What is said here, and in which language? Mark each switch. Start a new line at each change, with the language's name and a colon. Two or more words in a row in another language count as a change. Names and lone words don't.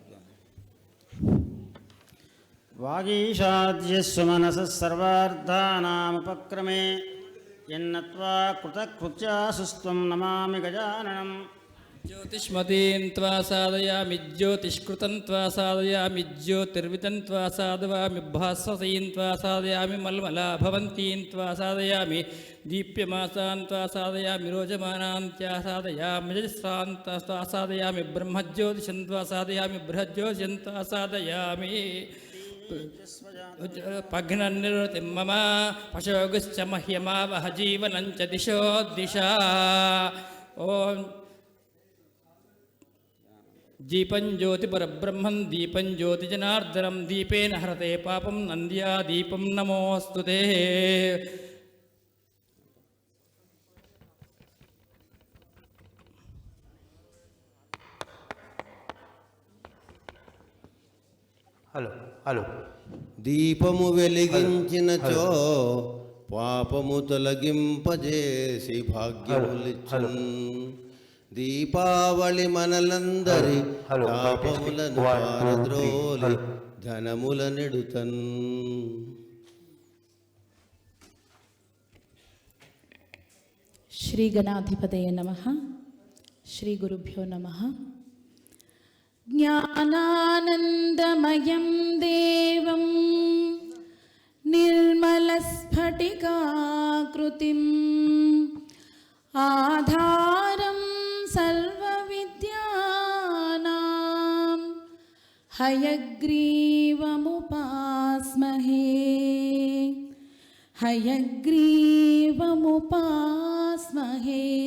Sanskrit: వాగీషాద్యస్సు మనసః సర్వార్థానాముపక్రమే యన్నత్వా కృతకృత్యాసుస్త్వం నమామి గజాననం. ज्योतिष्मतीं त्वा साधयामि ज्योतिष्कृतं त्वा साधयामि ज्योतिर्वितं त्वा साधयामि भास्वतीं त्वा साधयामि मल्मला भवन्तीं त्वा साधयामि दीप्यमासान् त्वा साधयामि रोचमानां त्वा साधयामि रजस्रां त्वा साधयामि ब्रह्मज्योतिषं त्वा साधयामि बृहज्योतिषं त्वा साधयामि पघ्ननिर्वृतिं मम पशोगश्च मह्यमावह जीवनं च दिशो दिशा. ओम दीपं ज्योति परब्रह्मं दीपं ज्योति जनार्दनं दीपेन हरते पापं नन्द्या दीपं नमोऽस्तुते.
Telugu: హలో దీపము వెలిగించినచో పాపము తొలగింపజేసి భాగ్యములిచ్చున్. దీపావళి మనలందరి హలో, తాపములను one, two, three, పారద్రోలి హలో. ధనముల నెడుతన్.
Sanskrit: శ్రీ గణాధిపతయ నమః. శ్రీ గురుభ్యో నమః. జ్ఞానానందమయం దేవం నిర్మలస్ఫటికాకృతిం ఆధారం సర్వవిద్యానాం హయగ్రీవముపాస్మహే హయగ్రీవముపాస్మహే.